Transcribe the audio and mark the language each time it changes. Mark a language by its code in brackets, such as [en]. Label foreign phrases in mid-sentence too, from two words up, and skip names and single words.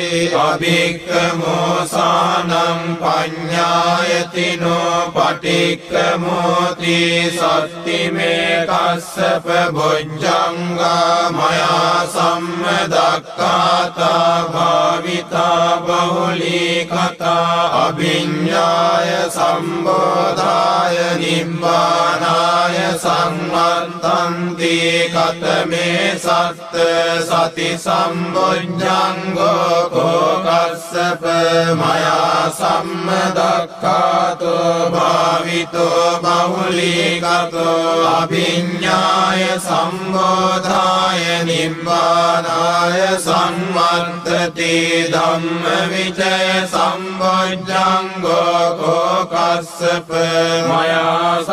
[pi] අභික්ඛමෝසානං පඤ්ඤායතිනෝ පටික්ඛමෝති සත්තිමේ කස්සප බොජ්ජංගා මයා සම්මදක්ඛාතා භාවිතා බහුලීකතා අභිඤ්ඤාය සම්බෝධාය නිබ්බානාය සංවත්තන්ති කතමේ සත්ත සති සම්බොජ්ජංගෝ කෝ කස්සප මයා සම්මදක්ඛාතා භාවිතෝ බහුලීගතෝ අභිඤ්ඤාය සම්බෝධාය නිබ්බානාය සංවර්ධති ධම්මවිචය සම්බොජ්ජංගෝ කෝකස්සප මයා